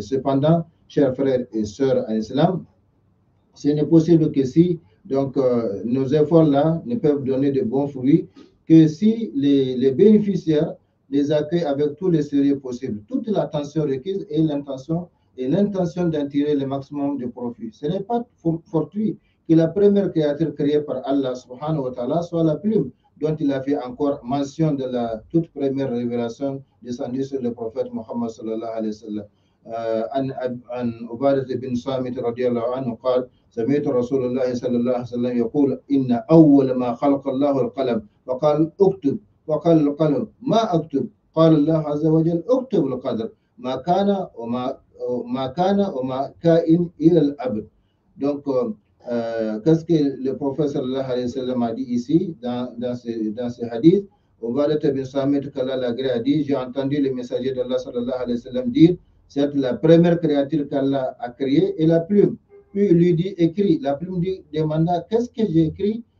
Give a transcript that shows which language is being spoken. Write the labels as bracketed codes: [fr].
[fr] Cependant, chers frères et sœurs en islam, ce n'est possible que si donc, nos efforts-là ne peuvent donner de bons fruits, que si les bénéficiaires les accueillent avec tous les sérieux possibles, toute l'attention requise et l'intention d'en tirer le maximum de profit. Ce n'est pas fortuit que la première créature créée par Allah subhanahu wa ta'ala soit la plume, dont il a fait encore mention de la toute première révélation descendue sur le prophète Muhammad sallallahu alayhi wa sallam. [ar] عن عبادة بن صامت رضي الله عنه قال سمعت رسول الله صلى الله عليه وسلم يقول إن أول ما خلق الله القلم فقال اكتب وقال القلم ما أكتب قال الله عز وجل اكتب القدر ما كان وما كائن إلى الأبد. [fr] Donc, qu'est-ce que le prophète sallallahu alayhi wa sallam a dit ici dans ce hadith? Ubadat bin Samit qu'Allah l'agré a dit, j'ai entendu le messager d'Allah sallallahu alayhi wa sallam dire, c'est la première créature qu'Allah a créée et la plume. Puis il lui dit, écris. La plume demanda, qu'est-ce que j'ai écrit?